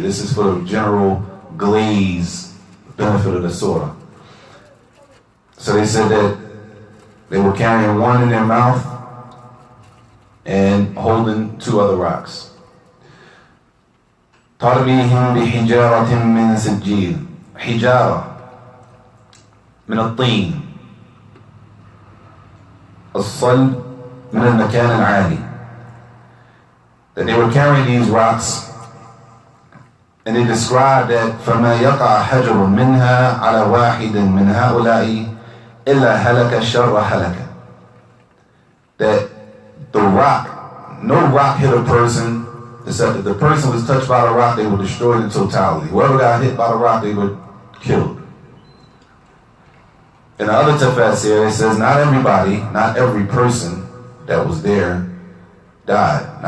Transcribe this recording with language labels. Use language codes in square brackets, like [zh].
[en] This is for the general glaze benefit of the surah. So they said that they were carrying 1 in their mouth and holding 2 other rocks. [ar] ترميهم بحجارة من سجيل. حجارة من الطين الصلب من المكان العالي. [en] That they were carrying these rocks, and they described that [ar] فما يقع حجر منها على واحد من هؤلاء إلا هلك الشر هلك. [en] That the rock, no rock hit a person, except if the person was touched by the rock, they were destroyed in totality. Whoever got hit by the rock, they were killed. In the other tafsir, it says not everybody, not every person that was there died.